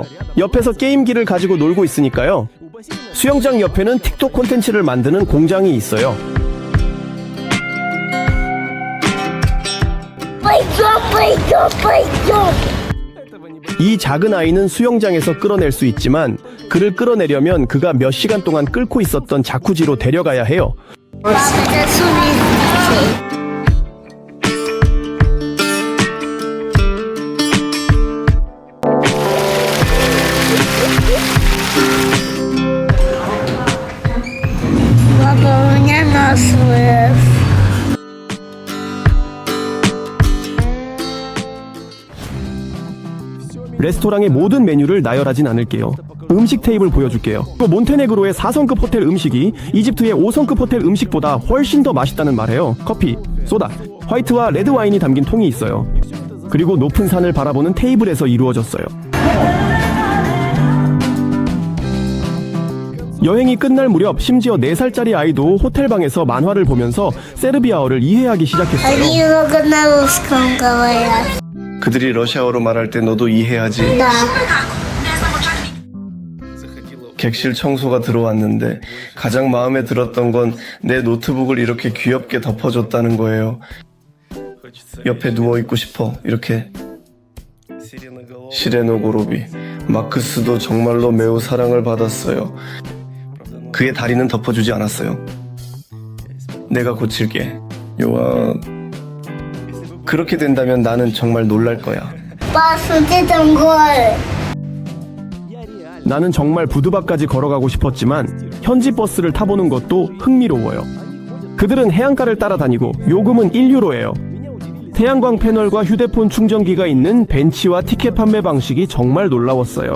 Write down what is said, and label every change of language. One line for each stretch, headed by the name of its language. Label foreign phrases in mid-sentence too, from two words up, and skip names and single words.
Korean: 옆에서 게임기를 가지고 놀고 있으니까요. 수영장 옆에는 틱톡 콘텐츠를 만드는 공장이 있어요. 이 작은 아이는 수영장에서 끌어낼 수 있지만 그를 끌어내려면 그가 몇 시간 동안 끓고 있었던 자쿠지로 데려가야 해요.
Russian: Папа, у меня нос вырос.
Korean: 레스토랑의 모든 메뉴를 나열하진 않을게요. 음식 테이블 보여줄게요. 몬테네그로의 4성급 호텔 음식이 이집트의 5성급 호텔 음식보다 훨씬 더 맛있다는 말이에요. 커피, 소다, 화이트와 레드 와인이 담긴 통이 있어요. 그리고 높은 산을 바라보는 테이블에서 이루어졌어요. 여행이 끝날 무렵 심지어 4살짜리 아이도 호텔방에서 만화를 보면서 세르비아어를 이해하기 시작했어요.
Russian: Они много на русском говорят.
Korean: 그들이 러시아어로 말할 때 너도 이해하지?
Russian: Да.
Korean: 객실 청소가 들어왔는데 가장 마음에 들었던 건 내 노트북을 이렇게 귀엽게 덮어줬다는 거예요. 옆에 누워있고 싶어, 이렇게. 시레노 고로비, 마크스도 정말로 매우 사랑을 받았어요. 그의 다리는 덮어주지 않았어요. 내가 고칠게. 요아, 그렇게 된다면 나는 정말 놀랄 거야.
Russian: Посмотри там горы.
Korean: 나는 정말 부두바까지 걸어가고 싶었지만 현지 버스를 타보는 것도 흥미로워요. 그들은 해안가를 따라다니고 요금은 1유로예요. 태양광 패널과 휴대폰 충전기가 있는 벤치와 티켓 판매 방식이 정말 놀라웠어요.